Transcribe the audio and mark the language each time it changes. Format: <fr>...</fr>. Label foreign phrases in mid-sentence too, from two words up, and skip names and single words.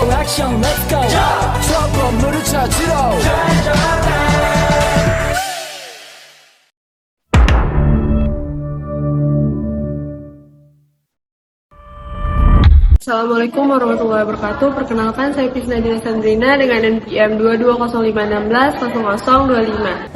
<ko>액션</ko> <en>let's go</en> <ko>저 건물을 찾으러</ko> <ar>السلام عليكم ورحمة الله وبركاته.</ar> <id>Perkenalkan, saya Tisna Dina Sandrina dengan NPM 2205160025.</id>